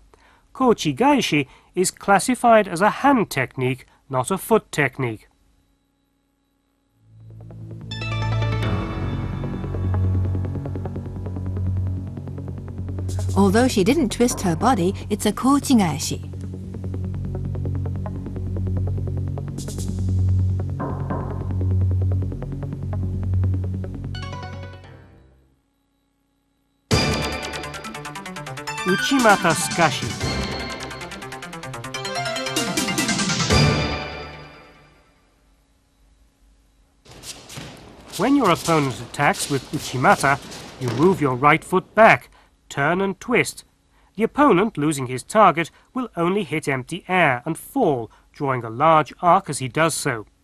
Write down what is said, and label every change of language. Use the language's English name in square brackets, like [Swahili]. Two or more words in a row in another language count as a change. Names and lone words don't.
[English] Kochi-gaeshi is classified as a hand technique, not a foot technique. Although she didn't twist her body, it's a Kochi-gaeshi. Uchimata-sukashi. When your opponent attacks with Uchimata, you move your right foot back, turn and twist. The opponent, losing his target, will only hit empty air and fall, drawing a large arc as he does so.